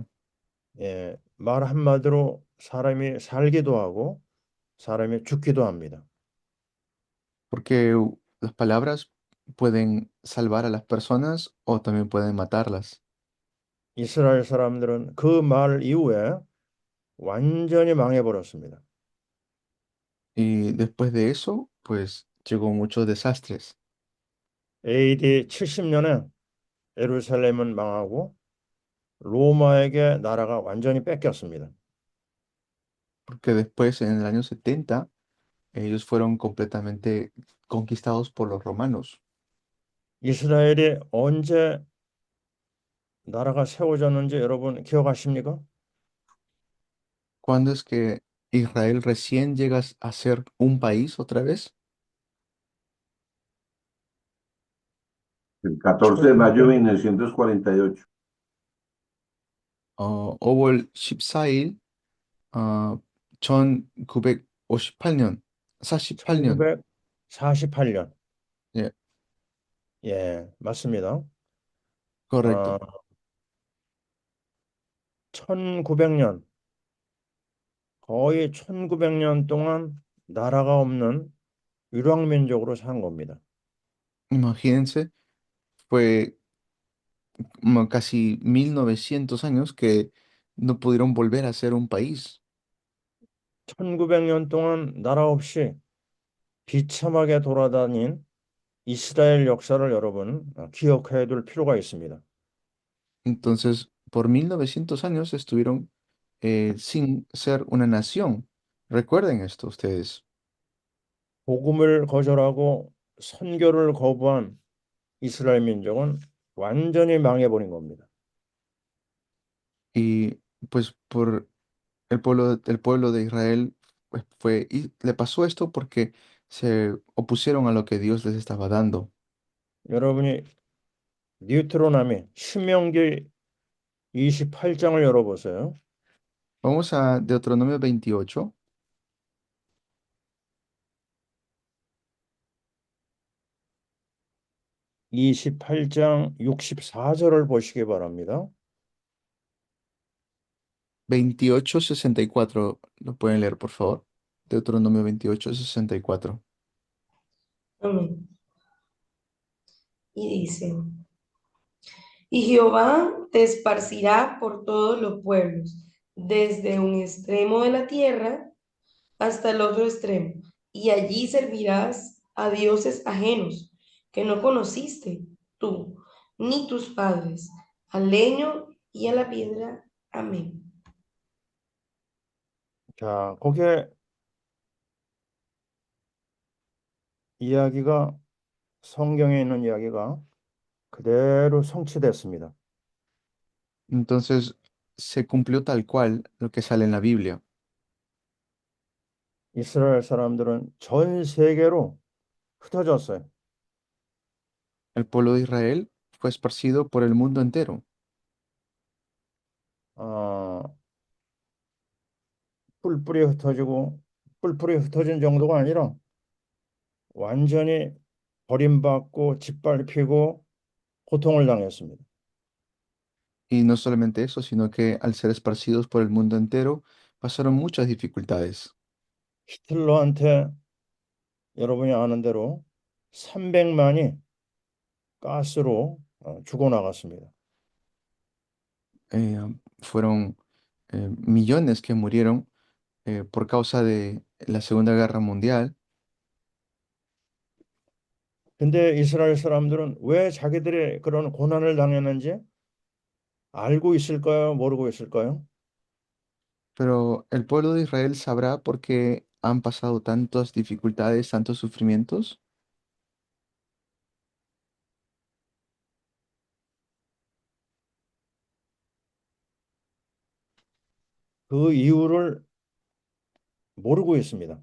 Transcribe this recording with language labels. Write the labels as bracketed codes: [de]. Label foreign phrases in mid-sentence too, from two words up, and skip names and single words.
[ko] 예, 말 한마디로 사람이 살기도 하고 사람이 죽기도 합니다. [es] porque las palabras pueden salvar a las personas o también pueden matarlas. [ko] 이스라엘 사람들은 그 말 이후에 완전히 망해버렸습니다. [es] Y después de eso, pues llegó muchos desastres, [ko] AD 70년에 예루살렘은 망하고 로마에게 나라가 완전히 뺏겼습니다. [es] porque después, en el año 70 ellos fueron completamente conquistados por los romanos. [ko] 이스라엘이 언제 나라가 세워졌는지 여러분 기억하십니까? [es] ¿Cuándo es que Israel recién llega a ser un país otra vez? El 14 de mayo de 1900 1948. hubo el [ko] 십사일 어, 1958년, 48년. 1948년. 예, 예, 맞습니다. [es] correcto. [ko] 어, 1900년 거의 1900년 동안 나라가 없는 유랑민족으로 산 겁니다. [es] Imagínense, fue casi 1900 años que no pudieron volver a ser un país. [ko] 1900년 동안 나라 없이 비참하게 돌아다닌 이스라엘 역사를 여러분 기억해야 될 필요가 있습니다. [es] Entonces, por 1900 años estuvieron sin ser una nación. Recuerden esto ustedes. [ko] 복음을 거절하고 선교를 거부한 이스라엘 민족은 완전히 망해버린 겁니다. [es] Y pues por el pueblo de Israel pues, y le pasó esto porque se opusieron a lo que Dios les estaba dando. [ko] 여러분이 뉴트로노미 신명기 28장을 열어보세요. [es] Vamos a Deuteronomio 28. [ko] 28장 64절을 보시기 바랍니다. [es] 28:64. ¿Lo pueden leer, por favor? Deuteronomio 28:64. Amén. Y dice, y Jehová te esparcirá por todos los pueblos, desde un extremo de la tierra hasta el otro extremo, y allí servirás a dioses ajenos que no conociste tú, ni tus padres, al leño y a la piedra. Amén. [ko] 자, 거기에 이야기가 성경에 있는 이야기가 그대로 성취됐습니다. [es] Entonces se cumplió tal cual lo que sale en la Biblia. [ko] 이스라엘 사람들은 전 세계로 흩어졌어요. [es] El pueblo de Israel fue esparcido por el mundo entero. [ko] 어, 뿔뿔이 흩어진 정도가 아니라 완전히 버림받고 짓밟히고 고통을 당했습니다. [es] Y no solamente eso, sino que al ser esparcidos por el mundo entero, pasaron muchas dificultades. [ko] 히틀러한테 여러분이 아는 대로 300만이 가스로 죽어나갔습니다. [es] Fueron millones que murieron por causa de la Segunda Guerra Mundial. [ko] 근데 이스라엘 사람들은 왜 자기들이 그런 고난을 당했는지 알고 있을까요? 모르고 있을까요? [es] Pero el pueblo de Israel sabrá por qué han pasado tantas dificultades, tantos sufrimientos. [ko] 그 이유를 모르고 있습니다.